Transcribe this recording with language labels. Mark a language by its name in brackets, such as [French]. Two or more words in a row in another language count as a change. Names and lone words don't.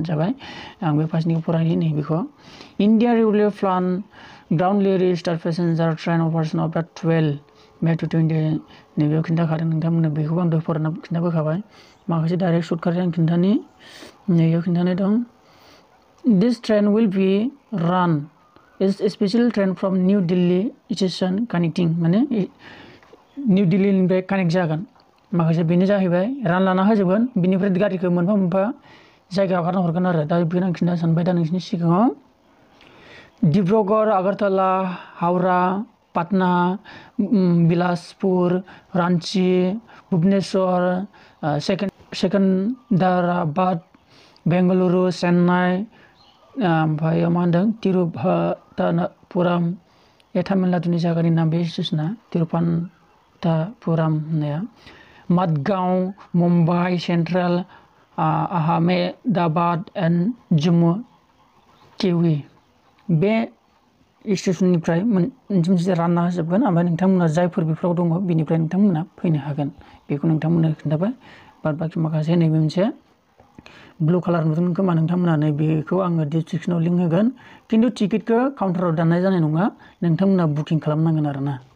[Bodo] जाबाय आं बे पासिनिखौ फरायनि नैबेखौ [English] India railway plan ground restart passenger train operation of the 12 May to 20 [Bodo] नैबेयाव खिन्थाखादों नोंथांमोननो बेखौबो आं दहाय फरायना खिन्थाबोखाबाय माखासे डाइरेक्ट सर्टकाटै आं खिन्थानि नैयाव खिन्थानाय दं [English] this train will be run is a special train from New Delhi station connecting [Bodo] माने निउ दिल्लीनिफ्राय कानेक्ट जागोन माखासे बेनो जाहैबाय रान लाना होजोबगोन बिनिफ्राय गारिखौ मोनफा जायगायाव हगारना हरगोन आरो दा बेखौनो आं खिन्थानो सानबाय दा नोंसिनि सिगाङाव डिब्रुगड़ आगरतला हावड़ा पटना बिलासपुर रांची भुवनेश्वर सेकंदराबाद बेंगलुरु चेन्नाई ओमफ्राय मा होनदों तिरुवनंतपुरम तामिलनाडुनि जायगानि नाम बे स्टेशना तिरुवनंतपुरम होननाया मडगांव मुम्बाइ सेन्ट्रेल आहमेदाबाद एन्ड जम्मु टेवी बे स्टेशननिफ्राय मोनसे रानना होजोबगोन ओमफ्राय नोंथांमोना जायफोर बेफोराव दङ बेनिफ्राय नोंथांमोना फैनो हागोन बेखौ नोंथांमोननो खिन्थाबाय बाद बाखि माखासे नैबे मोनसे [English] blue color [Bodo] नुदों खोमा नोंथांमोना नैबेखौ आङो डिसक्रिप्शनाव लिंक होगोन खिन्थु टिकेटखौ काउन्टाराव दाननाय जानाय नङा नोंथांमोना बुकिं खालामनांगोन आरोना